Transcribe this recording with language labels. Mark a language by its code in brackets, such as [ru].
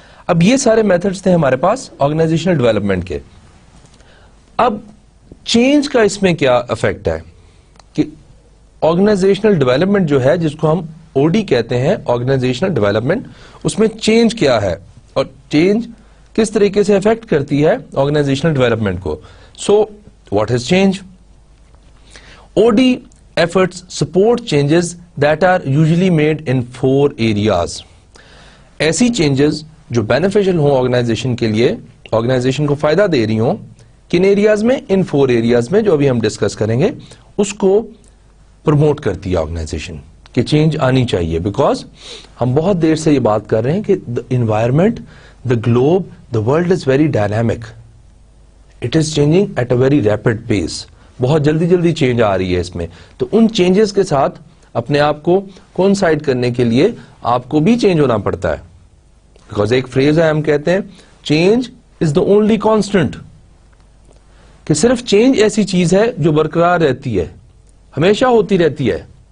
[ur] اب یہ سارے میتھڈز تھے ہمارے پاس آرگنائزیشنل ڈیولپمنٹ کے. اب چینج کا اس میں کیا افیکٹ ہے کہ آرگنائزیشنل ڈیولپمنٹ جو ہے, جس کو ہم او ڈی کہتے ہیں, آرگنائزیشنل ڈیولپمنٹ, اس میں چینج کیا ہے اور چینج کس طریقے سے افیکٹ کرتی ہے آرگنائزیشنل ڈیولپمنٹ کو. [en] So what is change? O D efforts support changes that are usually made in 4 areas. [ur] ایسی چینجز جو بینیفیشل ہوں آرگنائزیشن کے لیے, آرگنائزیشن کو فائدہ دے رہی ہوں, کن ایریاز میں؟ ان 4 ایریاز میں جو ابھی ہم ڈسکس کریں گے. اس کو پروموٹ کرتی ہے آرگنائزیشن کہ چینج آنی چاہیے, بیکاز ہم بہت دیر سے یہ بات کر رہے ہیں کہ [en] the environment, the globe, the world is very dynamic. It is changing at a very rapid pace. [ur] بہت جلدی جلدی چینج آ رہی ہے اس میں. تو ان چینجز کے ساتھ اپنے آپ کو کونسائڈ کرنے کے لیے آپ کو بھی چینج ہونا پڑتا ہے. بیکاز ایک فریز ہے, ہم کہتے ہیں [en] change is the only constant, [ur] کہ صرف چینج ایسی چیز ہے جو برقرار رہتی ہے, ہمیشہ ہوتی رہتی ہے.